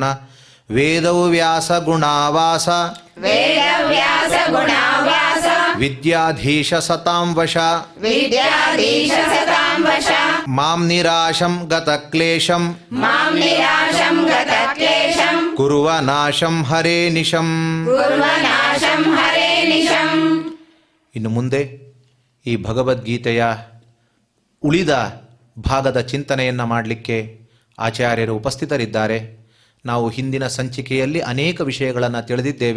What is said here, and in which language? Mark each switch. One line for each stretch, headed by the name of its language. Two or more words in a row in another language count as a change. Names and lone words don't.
Sanskrit: ವೇದವ್ಯಾಸ ಗುಣಾವಾಸ ವೇದವ್ಯಾಸ ಗುಣವ್ಯಾಸ ವಿದ್ಯಾಧೀಶ ಸತಾಂ ವಶ ವಿದ್ಯಾಧೀಶ ಸತಾಂ ವಶ ಮಾಂ ನಿರಾಶಂ ಗತ ಕ್ಲೇಶಂ ಮಾಂ ನಿರಾಶಂ ಗತ ಕ್ಲೇಶಂ ಕುರುವ ನಾಶಂ ಹರೇ ನಿಶಂ. ಕುರ್ವನಾಶಂ ಹರೇ ನಿಶಂ.
Kannada: ಇನ್ನು ಮುಂದೆ ಈ ಭಗವದ್ಗೀತೆಯ ಉಳಿದ ಭಾಗದ ಚಿಂತನೆಯನ್ನು ಮಾಡಲಿಕ್ಕೆ ಆಚಾರ್ಯರು ಉಪಸ್ಥಿತರಿದ್ದಾರೆ. ನಾವು ಹಿಂದಿನ ಸಂಚಿಕೆಯಲ್ಲಿ ಅನೇಕ ವಿಷಯಗಳನ್ನು ತಿಳಿದಿದ್ದೇವೆ.